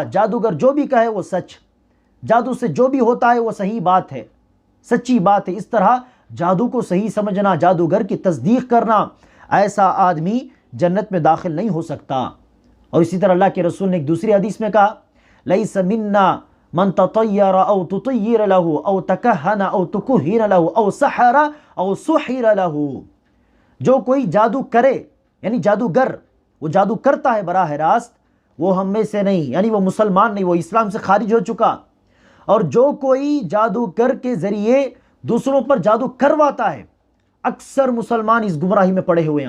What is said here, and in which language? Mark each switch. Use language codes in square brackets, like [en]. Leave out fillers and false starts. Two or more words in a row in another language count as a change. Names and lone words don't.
[ur] جادوگر جو بھی کہے وہ سچ، جادو سے جو بھی ہوتا ہے وہ صحیح بات ہے، سچی بات ہے۔ اس طرح جادو کو صحیح سمجھنا، جادوگر کی تصدیق کرنا، ایسا آدمی جنت میں داخل نہیں ہو سکتا۔ اور اسی طرح اللہ کے رسول نے ایک دوسری حدیث میں کہا [ar] لیس منا من تطیر او تطیر له او تکہن او تکہن له او سحر او سحر له، [ur] جو کوئی جادو کرے، یعنی جادوگر وہ جادو کرتا ہے براہ راست، وہ ہم میں سے نہیں، یعنی وہ مسلمان نہیں، وہ اسلام سے خارج ہو چکا۔ اور جو کوئی جادوگر کے ذریعے دوسروں پر جادو کرواتا ہے، اکثر مسلمان اس گمراہی میں پڑے ہوئے ہیں۔